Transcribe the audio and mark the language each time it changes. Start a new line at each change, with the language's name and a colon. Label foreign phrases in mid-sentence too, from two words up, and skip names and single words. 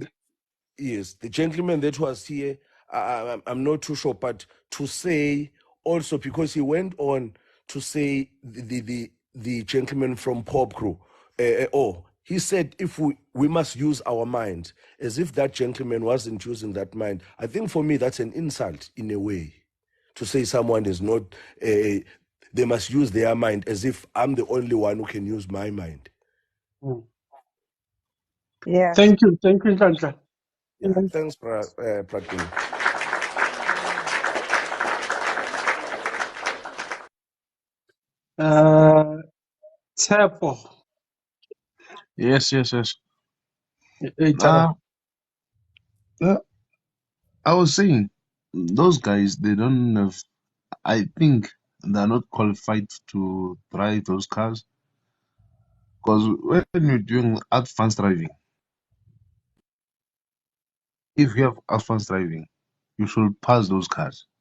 English: yes, the gentleman that was here, I'm not too sure, but to say also, because he went on to say the gentleman from Pop Crew, he said if we must use our mind, as if that gentleman wasn't using that mind. I think for me that's an insult in a way, to say someone is not, they must use their mind, as if I'm the only one who can use my mind. Yeah. Thank you, Nhlanhla. Yeah, thanks, Pratini. Tshepo. Yes. Taba. I was saying, those guys, they don't have, I think they're not qualified to drive those cars. Because when you're doing advanced driving, if you have advanced driving, you should pass those cars.